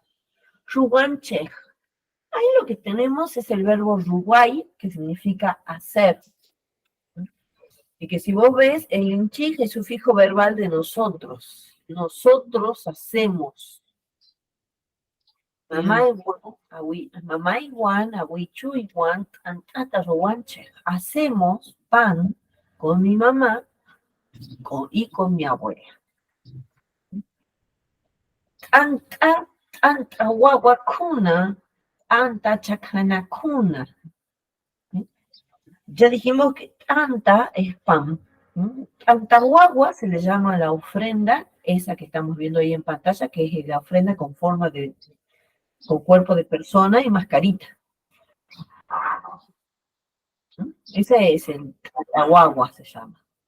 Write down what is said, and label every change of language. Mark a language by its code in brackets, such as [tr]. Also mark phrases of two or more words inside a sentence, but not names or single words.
[qu] Ruwanchej. [es] Ahí lo que tenemos es el verbo ruway, que significa hacer. Y que si vos ves, el inchij es sufijo verbal de nosotros. Nosotros hacemos. [qu] Mamá iguan, awichu iguan, antata ruwanchej. [es] Hacemos pan con mi mamá y con mi abuela. [qu] Anta wawakuna, anta chakanakuna. [es] Ya dijimos que tanta es pan. Antahuagua se le llama la ofrenda, esa que estamos viendo ahí en pantalla, que es la ofrenda con forma de, con cuerpo de persona y mascarita. Ese es el Antahuagua, se llama.